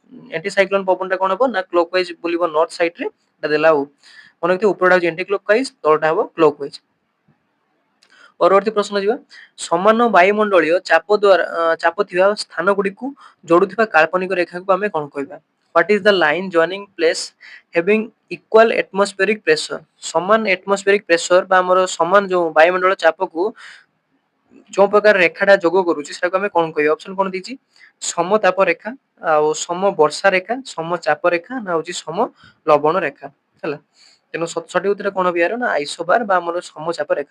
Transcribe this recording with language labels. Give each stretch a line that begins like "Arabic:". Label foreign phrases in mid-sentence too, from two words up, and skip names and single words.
English: anti cyclone
Odia: ପବନଟା କଣ ହବ ନା
English: clock wise
Odia: ବୁଲିବ
English: north side
Odia: ରେ ଏଟା ଦେଲା ଆଉ ମନେ ରଖିଥିବ ଉପରଟା ହଉଛି
English: anti clock wise
Odia: ତଳଟା ହବ
English: clock wise.
Odia: ପରବର୍ତ୍ତୀ ପ୍ରଶ୍ନ ଯିବା ସମାନ ବାୟୁମଣ୍ଡଳୀୟ ଚାପ ଥିବା ସ୍ଥାନ ଗୁଡିକୁ ଯୋଡୁଥିବା କାଳ୍ପନିକ ରେଖାକୁ ଆମେ କଣ କହିବା?
English: What is the line joining place having equal atmospheric pressure?
Odia: ସମାନ
English: atmospheric pressure
Odia: ବା ଆମର ସମାନ ଯୋଉ ବାୟୁମଣ୍ଡଳ ଚାପକୁ ଯୋଉ ପ୍ରକାର ରେଖାଟା ଯୋଗ କରୁଛି ସେଟାକୁ ଆମେ କଣ କହିବା? ଅପସନ କଣ ଦେଇଛି? ସମତାପ ରେଖା, ଆଉ ସମ ବର୍ଷା ରେଖା, ସମ ଚାପ ରେଖା ନା ହଉଛି ସମ ଲବଣ ରେଖା ହେଲା। ତେଣୁ ସଠିକ ଉତ୍ତର କଣ ହବ ୟାର ନା ଆଇସୋବାର ବା ଆମର ସମଚାପ ରେଖା।